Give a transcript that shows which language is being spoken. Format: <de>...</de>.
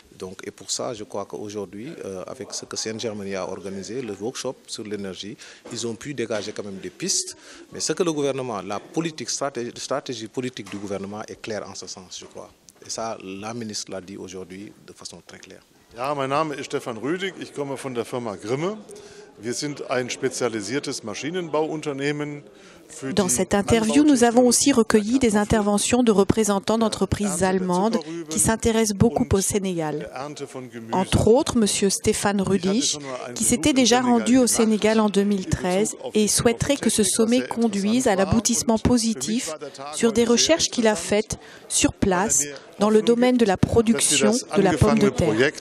<fr>Donc, et pour ça, je crois qu'aujourd'hui, avec ce que Seine-Germanie a organisé, le workshop sur l'énergie, ils ont pu dégager quand même des pistes. Mais ce que le gouvernement, la stratégie politique du gouvernement est claire en ce sens, je crois. Et ça, la ministre l'a dit aujourd'hui de façon très claire.</fr> <de>Ja, mein Name ist Stefan Rüdig, ich komme von der Firma Grimme. Wir sind ein spezialisiertes Maschinenbauunternehmen.</de> <fr>Dans cette interview, nous avons aussi recueilli des interventions de représentants d'entreprises allemandes qui s'intéressent beaucoup au Sénégal. Entre autres, M. Stéphane Rüdig, qui s'était déjà rendu au Sénégal en 2013 et souhaiterait que ce sommet conduise à l'aboutissement positif sur des recherches qu'il a faites sur place dans le domaine de la production de la pomme de terre.</fr>